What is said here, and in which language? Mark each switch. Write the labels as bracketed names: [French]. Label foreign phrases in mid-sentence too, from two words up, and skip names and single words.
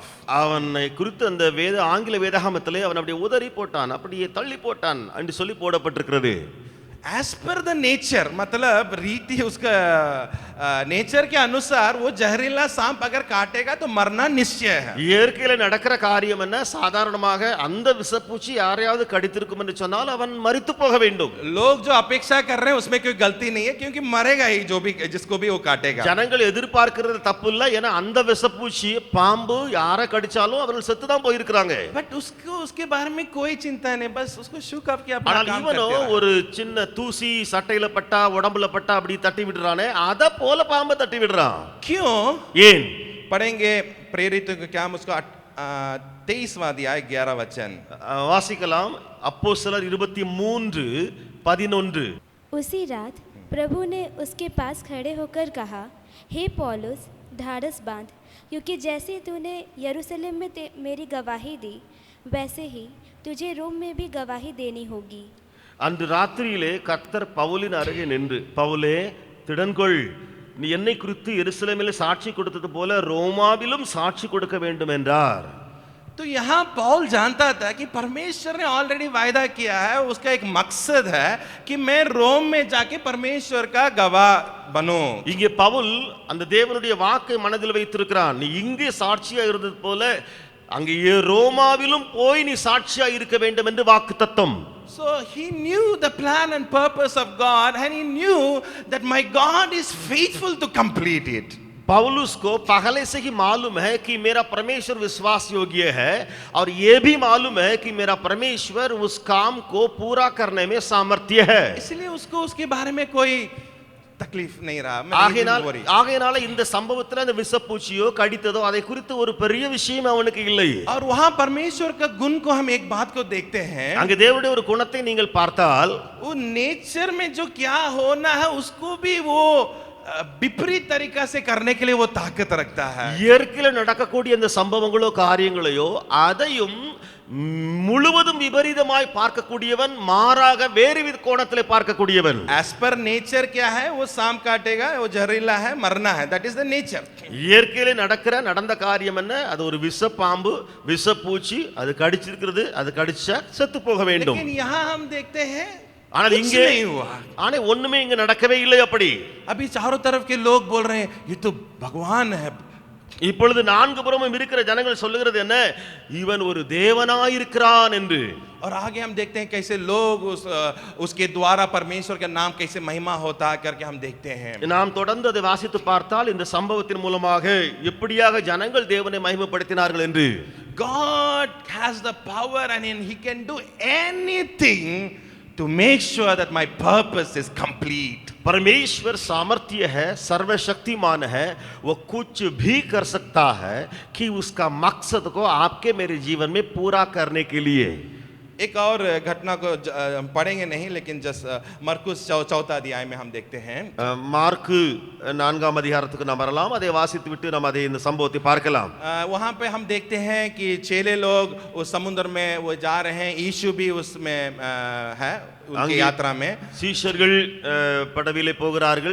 [Tamil] அவனை குறித்து அந்த ஆங்கில வேதாகமத்திலே அவன் அப்படியே உதறி போட்டான், அப்படியே தள்ளி போட்டான் என்று சொல்லி போடப்பட்டிருக்கிறது. [English] As per the nature, [Hindi] मतलब रीति उसका नेचर के अनुसार वो जहरीला सांप अगर काटेगा तो मरना निश्चय है. [Tamil] இயற்கையில நடக்கிற காரியம் என்ன? சாதாரணமாக அந்த விஷப்பூச்சி யாரையாவது கடித்திருக்கும் என்று சொன்னால் அவன் மரித்து போக வேண்டும். [Hindi] लोग जो अपेक्षा कर रहे हैं उसमें कोई गलती नहीं है, क्योंकि मरेगा ही जो भी जिसको भी वो काटेगा. [Tamil] ஜனங்கள் எதிர்பார்க்கிறது தப்பு இல்ல, ஏன்னா அந்த விஷப்பூச்சி பாம்பு யாரை கடிச்சாலும் அவர்கள் செத்து தான் போயிருக்கிறாங்க. [Hindi] बट उसको उसके बारे में कोई चिंता नहीं, बस उसको [English] shook off [Hindi] किया, अपना [Tamil] ஆனால் [Hindi] काम [Tamil] இவனோ [Hindi] करते रहा. [Tamil] ஒரு சின்ன தூசி சட்டையில பட்டா உடம்புல பட்டா அப்படி தட்டி விடுறானே, அத போல பாம்பை தட்டி விடுறான். [Hindi] क्यों? [Tamil] ஏன்? [Hindi] पढ़ेंगे प्रेरित क्या उसको 23वां अध्याय 11 वचन. [Tamil] வாசிக்கலாம். அப்போஸ்தலர் 23:11. [Hindi] उसी रात प्रभु ने उसके पास खड़े होकर कहा, हे पौलुस, ढाढ़स बांध, क्योंकि जैसे तूने यरूशलेम में मेरी गवाही दी, वैसे ही तुझे रोम में भी गवाही देनी होगी. [Tamil] அன்று ராத்திரியிலே கர்த்தர் பவுலின் அருகே நின்று, பவுலே திடன்கொள், நீ என்னை குறித்து எருசலேமிலே சாட்சி கொடுத்தது போல ரோமாவிலும் சாட்சி கொடுக்க வேண்டும் என்றார். [Hindi] तो यहाँ पौल जानता था कि परमेश्वर ने ऑलरेडी वायदा किया है, उसका एक मकसद है कि मैं रोम में जाके परमेश्वर का गवाह बनूं. [Tamil] இங்கே பவுல் அந்த தேவனுடைய வாக்கை மனதில் வைத்திருக்கிறான். நீ இங்கே சாட்சியா இருந்தது போல அங்கே ரோமாவிலும் போய் நீ சாட்சியா இருக்க வேண்டும் என்று வாக்குத்தத்தம். [English] So he knew the plan and purpose of God, and he knew that my God is faithful to complete it. [Hindi] पौलुस को पहले से ही मालूम है कि मेरा परमेश्वर विश्वास योग्य है और ये भी मालूम है कि मेरा परमेश्वर उस काम को पूरा करने में सामर्थ्य है. इसलिए उसको उसके बारे में कोई तकलीफ नहीं रहा. [Tamil] ஆகையினால இந்த சம்பவத்துல அந்த விஷப்பூச்சியோ கடித்ததோ அதை குறித்து ஒரு பெரிய விஷயம் அவனுக்கு இல்லை. [Hindi] और वहां परमेश्वर का गुण को हम एक बात को देखते हैं. [Tamil] அங்கே தேவனுடைய ஒரு குணத்தை நீங்கள் பார்த்தால் [Hindi] वो नेचर में जो क्या होना है उसको भी वो विपरीत तरीका से करने के लिए वो ताकत रखता है. [Tamil] இயற்கையில் நடக்கக்கூடிய இந்த சம்பவங்களோ காரியங்களையோ அதையும் முழுவதும் விபரீதமாய் பார்க்கக்கூடியவன், மாறாக வேறு வித கோணத்திலே பார்க்கக்கூடியவன். [English] As per nature [Hindi] क्या है, वो सांप काटेगा, वो जहरीला है, मरना है. [English] That is the nature. [Tamil] இயற்கையிலே நடந்த காரியம் என்ன? அது ஒரு விஷப்பாம்பு, விஷப்பூச்சி, அது கடிச்சிருக்கிறது, அது கடிச்சா செத்து போக வேண்டும். [Hindi] लेकिन यहाँ हम देखते हैं [Tamil] ஆனால் இங்கே ஆனா ஒண்ணுமே இங்க நடக்கவே இல்லை. அப்படி [Hindi] अभी चारों तरफ के लोग बोल रहे हैं ये तो भगवान है. [Tamil] இப்பொழுது நான்கு புறமும் இருக்கிற ஜனங்கள் சொல்லுகிறது என்ன? இவன் ஒரு தேவனாயிருக்கிறான் என்று. [Hindi] और आगे हम देखते हैं कैसे लोग उसके द्वारा परमेश्वर का नाम कैसे महिमा होता करके हम देखते हैं. [Tamil] நாம் தொடர்ந்து அதை வாசித்து பார்த்தால் இந்த சம்பவத்தின் மூலமாக எப்படியாக ஜனங்கள் தேவனை மகிமைப்படுத்தினார்கள் என்று. [English] God has the power and he can do anything to make sure that my purpose is complete. [Hindi] परमेश्वर सामर्थ्य है, सर्वशक्तिमान है, वो कुछ भी कर सकता है कि उसका मकसद को आपके मेरे जीवन में पूरा करने के लिए. एक और घटना को पढ़ेंगे नहीं, लेकिन जस्ट मरकुस चौथा अध्याय में हम देखते हैं. [Tamil] மார்க்கு 4ஆம் அதிகாரத்துக்கு நாம் வரலாம். அதை வாசித்து விட்டு நாம் அதை இந்த சம்பவத்தை பார்க்கலாம். [Hindi] वहां पे हम देखते हैं कि चेले लोग उस समुद्र में वो जा रहे हैं. यीशु भी उसमें है उनकी यात्रा में. [Tamil] சீஷர்கள் படவிலே போகிறார்கள்.